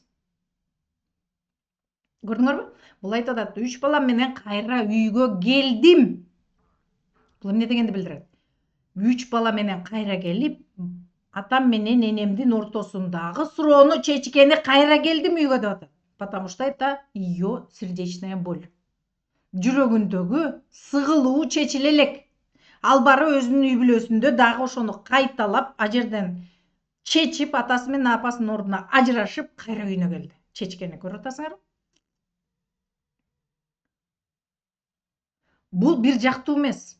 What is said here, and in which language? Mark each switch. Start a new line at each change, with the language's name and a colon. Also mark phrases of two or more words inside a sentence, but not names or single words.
Kyrgyz: Көрдүңөрбү? Бул айтып атат, 3 балам менен кайра үйгө келдим. Бул эмне дегенди билдирет? 3 бала менен кайра келип, атам менен энемдин ортосундагы суроону чечкени кайра келдим үйгө деп атат.
Russian: Потому что это ее сердечная боль.
Kyrgyz: Жүрөгүндөгү сыгылуу чечиле элек. Ал бары өзүнүн үй бүлөсүндө дагы ошону кайталап, а жерден чечип, атасы менен апасынын ордуна ажырашып, кайра үйүнө келди. Чечкени көрүп атасыңарбы? Бул бир жактуу эмес.